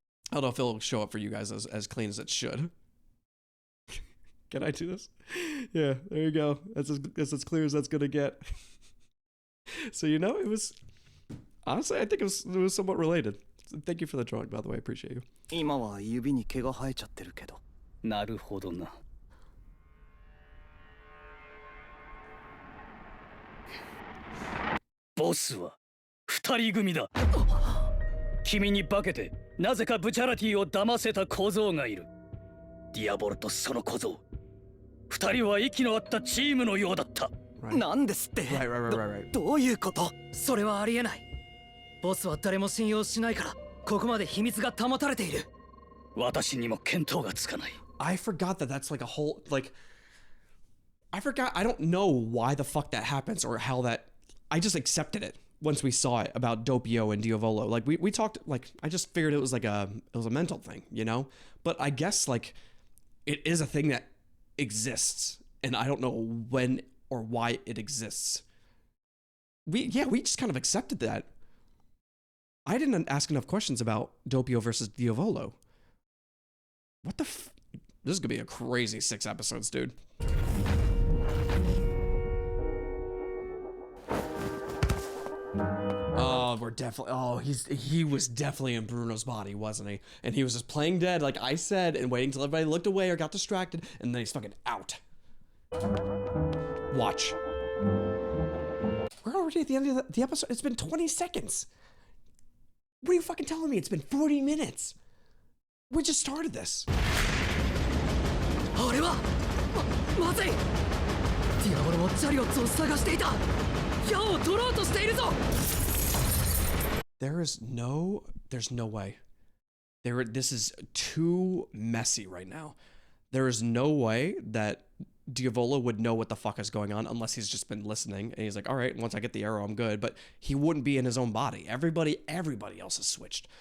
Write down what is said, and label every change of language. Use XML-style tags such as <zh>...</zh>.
<en>I don't know if it'll show up for you guys as clean as it should. Can I do this? Yeah, there you go. That's as clear as that's gonna get. So you know, it was honestly, I think it was somewhat related. Thank you for the drawing, by the way. I appreciate you.</en> <ja>今は指に毛が生えちゃってるけど。なるほどな。ボスは二人組だ。君に化けてなぜかブチャラティを騙せた小僧がいる。ディアボロとその小僧。二人は息の合ったチームのようだった。なんですって。どういうこと？それはありえない。ボスは誰も信用しないから、ここまで秘密が保たれている。私にも見当がつかない。</ja> <en>I forgot that that's like a whole like. I forgot. I don't know why the fuck that happens or how that. I just accepted it once we saw it about Doppio and Diavolo. Like we talked, like I just figured it was a mental thing, you know? But I guess like it is a thing that exists, and I don't know when or why it exists. We just kind of accepted that. I didn't ask enough questions about Doppio versus Diavolo. What the this is gonna be a crazy 6 episodes, dude. Oh, we're definitely. Oh, he was definitely in Bruno's body, wasn't he? And he was just playing dead, like I said, and waiting till everybody looked away or got distracted, and then he's fucking out. Watch. We're already at the end of the episode. It's been 20 seconds. What are you fucking telling me? It's been 40 minutes. We just started this.</en> <ja>あれはまずい。ディアボロもチャリオッツを探していた。矢を取ろうとしているぞ。</ja> <en>There's no way. This is too messy right now. There is no way that Diavolo would know what the fuck is going on unless he's just been listening and he's like, all right, once I get the arrow, I'm good. But he wouldn't be in his own body. Everybody else is switched.</en>